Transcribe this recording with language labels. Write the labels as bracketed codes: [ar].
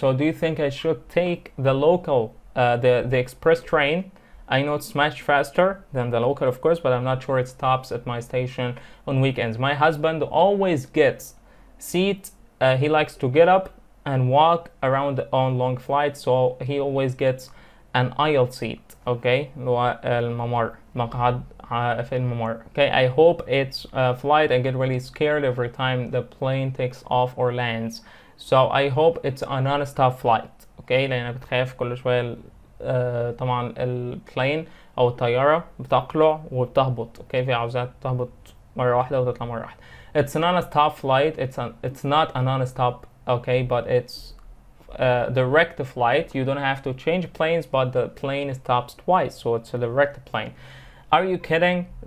[en] So do you think I should take the local, the express train? I know it's much faster than the local, of course, but I'm not sure it stops at my station on weekends. My husband always gets seat. He likes to get up and walk around on long flights, so he always gets an aisle seat. [ar] Okay, الممر مقعد في الممر. [en] Okay, I hope it's a flight. I get really scared every time the plane takes off or lands. So I hope it's a non-stop flight. [ar] Okay, لأن بتخاف كل شوية طبعا البلين أو الطيارة بتقلع وبتهبط. Okay, في عاوزات تهبط مرة واحدة وتطلع مرة واحدة. [en] It's a non-stop flight. It's not a non-stop. Okay, but it's direct flight. You don't have to change planes, but the plane stops twice, so it's a direct plane. Are you kidding?